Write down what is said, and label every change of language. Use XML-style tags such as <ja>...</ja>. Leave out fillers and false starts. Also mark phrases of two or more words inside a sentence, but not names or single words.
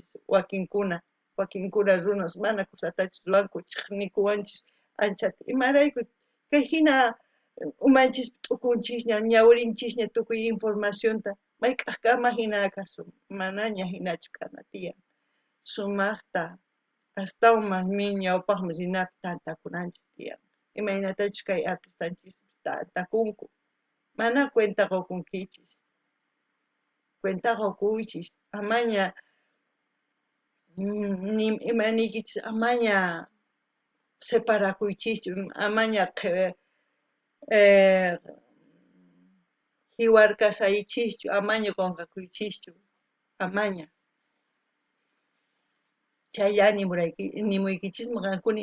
<qu>wakinkuna runas mana kusatachu ruwanku chiqnikuwanchis anchata imarayku kay hina umanchispi t'ukunchisña ñawirinchisña tukuy informacionta mayk'aqkama hina kasun manaña hinachu kana tiyan sumaqta astawan ñawpaqman rinapi tantakunanchis tiyan imaynatachus kay artistanchispis tantakunku mana cuenta qukunkichis cuenta qukuychis amaña imaniykichis amaña separakuychischu amaña hiwarkasaychischu amaña qunqakuychischu amaña chaylla nimuykichismi qankuna</qu>